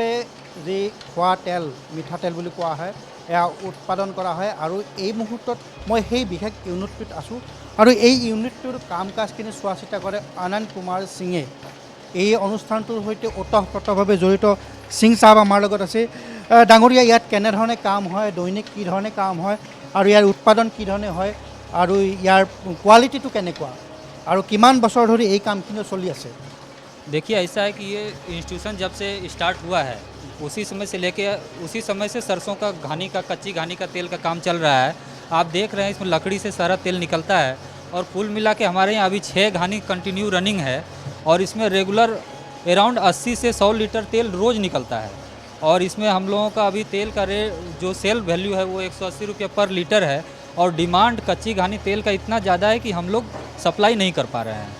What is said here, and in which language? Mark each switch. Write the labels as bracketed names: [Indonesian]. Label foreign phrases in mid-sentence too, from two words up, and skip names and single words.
[Assamese] থলুৱাভাৱে যি খোৱা তেল মিঠাতেল বুলি কোৱা হয় এয়া উৎপাদন কৰা হয় আৰু এই মুহূৰ্তত মই সেই বিশেষ ইউনিটটোত আছোঁ আৰু এই ইউনিটটোৰ কাম কাজখিনি চোৱা চিতা কৰে আনন্দ কুমাৰ সিঙে এই অনুষ্ঠানটোৰ সৈতে ওতঃপ্ৰোতভাৱে জড়িত সিং সাহেব আমাৰ লগত আছে ডাঙৰীয়া ইয়াত কেনেধৰণে কাম হয় দৈনিক কি ধৰণে কাম হয় আৰু ইয়াৰ উৎপাদন কি ধৰণে হয় আৰু ইয়াৰ কোৱালিটিটো কেনেকুৱা আৰু কিমান বছৰ ধৰি এই কামখিনি চলি আছে [Hindi] देखिए ऐसा है कि ये इंस्टीट्यूशन जब से स्टार्ट हुआ है उसी समय से सरसों का घानी का कच्ची घानी का तेल का काम चल रहा है। आप देख रहे हैं इसमें लकड़ी से सारा तेल निकलता है और कुल मिला के हमारे यहाँ अभी 6 घानी कंटिन्यू रनिंग है और इसमें [English] regular around [Hindi] 80 से 100 लीटर तेल रोज़ निकलता है और इसमें हम लोगों का अभी तेल का रेट जो [English] sale value [Hindi] है वो 180 रुपये पर लीटर है और डिमांड कच्ची घानी तेल का इतना ज़्यादा है कि हम लोग सप्लाई नहीं कर पा रहे हैं।